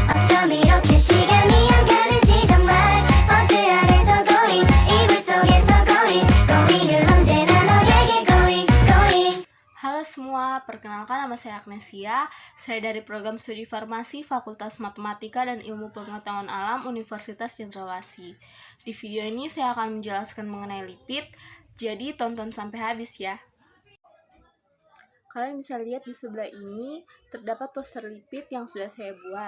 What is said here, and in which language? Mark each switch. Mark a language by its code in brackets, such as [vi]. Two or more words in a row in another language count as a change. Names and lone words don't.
[ko] 이렇게 시간이 안 가는지 정말 버스 안에서 going 이불 속에서 going은 언제나 너에게 going. [id] Halo semua, perkenalkan nama saya Agnesia. Saya dari program studi farmasi Fakultas Matematika dan Ilmu Pengetahuan Alam Universitas Cendrawasih. Di video ini saya akan menjelaskan mengenai lipid, jadi tonton sampai habis ya. Kalian bisa lihat di sebelah ini terdapat poster lipid yang sudah saya buat.